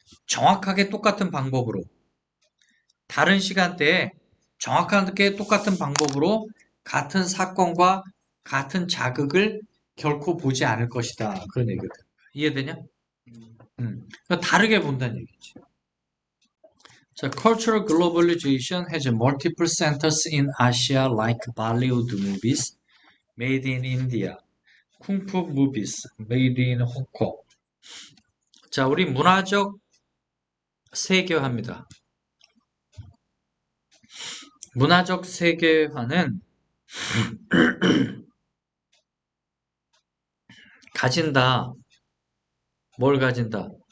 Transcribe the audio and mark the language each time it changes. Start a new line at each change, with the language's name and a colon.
Korean: 정확하게 똑같은 방법으로 다른 시간대에 정확하게 똑같은 방법으로 같은 사건과 같은 자극을 결코 보지 않을 것이다. 그런 얘기거든. 이해되냐? 그러니까 다르게 본다는 얘기지.
English: 자, cultural globalization has multiple centers in Asia like Bollywood movies made in India, Kung Fu movies made in Hong Kong.
Korean: 자, 우리 문화적 세계화입니다. 문화적 세계화는 가진다. 뭘 가진다?